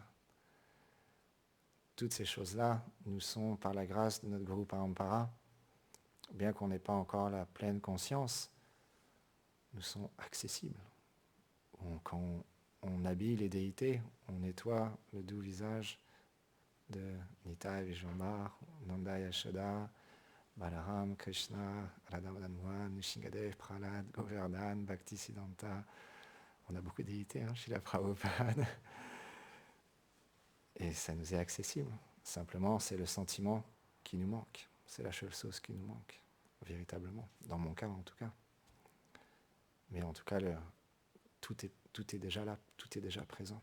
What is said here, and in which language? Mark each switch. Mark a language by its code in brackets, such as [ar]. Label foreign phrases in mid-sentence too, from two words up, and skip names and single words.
[fr] Toutes ces choses-là nous sont, par la grâce de notre Guru Parampara, bien qu'on n'ait pas encore la pleine conscience, nous sont accessibles. Quand on habille les déités, on nettoie le doux visage de Nitai, Vijayambar, Nanda Yashoda, Balaram, Krishna, Radha Madan Mohan, Nrsimhadev, Prahlad, Govardhan, Bhaktisiddhanta. On a beaucoup de déités, Srila Prabhupada. Et ça nous est accessible. Simplement, c'est le sentiment qui nous manque. C'est la seule chose qui nous manque, véritablement. Dans mon cas, en tout cas. Mais en tout cas, tout est déjà là, tout est déjà présent.